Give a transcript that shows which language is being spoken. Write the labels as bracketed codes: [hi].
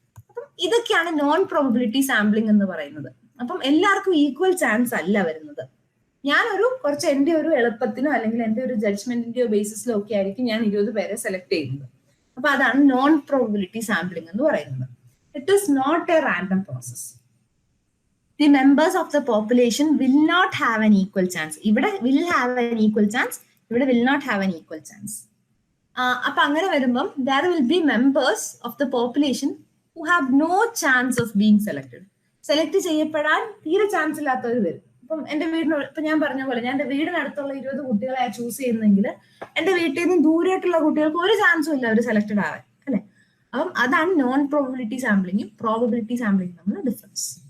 [ml] അപ്പം ഇതൊക്കെയാണ് non probability sampling എന്ന് പറയുന്നത്. അപ്പം എല്ലാവർക്കും ഈക്വൽ ചാൻസ് അല്ല വരുന്നത്. ഞാനൊരു കുറച്ച് എന്റെ ഒരു എളുപ്പത്തിനോ അല്ലെങ്കിൽ എന്റെ ഒരു ജഡ്ജ്മെന്റിന്റെയോ ബേസിസിലോ ഒക്കെ ആയിരിക്കും ഞാൻ 20 പേരെ സെലക്ട് ചെയ്യുന്നത്. അപ്പൊ അതാണ് നോൺ പ്രോബബിലിറ്റി സാമ്പിളിംഗ് എന്ന് പറയുന്നത്. [en] It is not a random process. The members of the population will not have an equal chance. [ml] ഇവിടെ [en] will have an equal chance, ഇവിടെ will not have an equal chance. [ml] അപ്പൊ അങ്ങനെ വരുമ്പം [en] there will be members of the population who have no chance of being selected. [ml] Select ചെയ്യപ്പെടാൻ തീരെ chance ഇല്ലാത്തവർ വരും. ഇപ്പം എന്റെ വീടിനോട് ഇപ്പൊ ഞാൻ പറഞ്ഞ പോലെ ഞാൻ എന്റെ വീടിനടുത്തുള്ള 20 കുട്ടികളെ ചൂസ് ചെയ്യുന്നെങ്കിൽ എന്റെ വീട്ടിൽ നിന്ന് ദൂരെയായിട്ടുള്ള കുട്ടികൾക്ക് ഒരു ചാൻസും ഇല്ല അവർ സെലക്ടഡ് ആവാൻ, അല്ലെ? അപ്പം അതാണ് നോൺ പ്രോബബിലിറ്റി സാമ്പിളിങ്ങും പ്രോബബിലിറ്റി സാമ്പിളിംഗും തമ്മിലുള്ള ഡിഫറൻസ്.